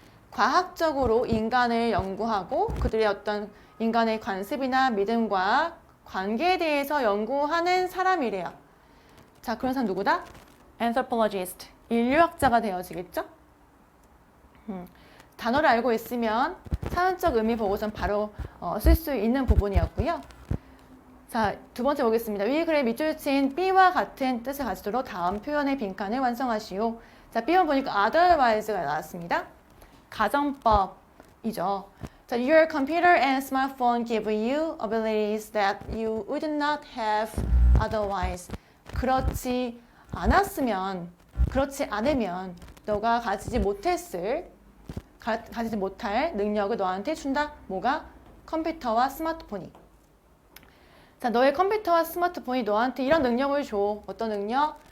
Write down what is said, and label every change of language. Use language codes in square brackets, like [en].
[ko] 과학적으로 인간을 연구하고 그들의 어떤 인간의 관습이나 믿음과 관계에 대해서 연구하는 사람이래요. 자, 그런 사람 누구다? Anthropologist. 인류학자가 되어지겠죠? 단어를 알고 있으면 사전적 의미 보고선 바로 쓸 수 있는 부분이었고요. 자, 두 번째 보겠습니다. 위 글의 밑줄 친 B와 같은 뜻을 가지도록 다음 표현의 빈칸을 완성하시오. 자, B만 보니까 otherwise가 나왔습니다. 가정법이죠. [en] 자, your computer and smartphone give you abilities that you would not have otherwise. [ko] 그렇지 않으면 너가 가지지 못할 능력을 너한테 준다. 뭐가? 컴퓨터와 스마트폰이. 자, 너의 컴퓨터와 스마트폰이 너한테 이런 능력을 줘. 어떤 능력?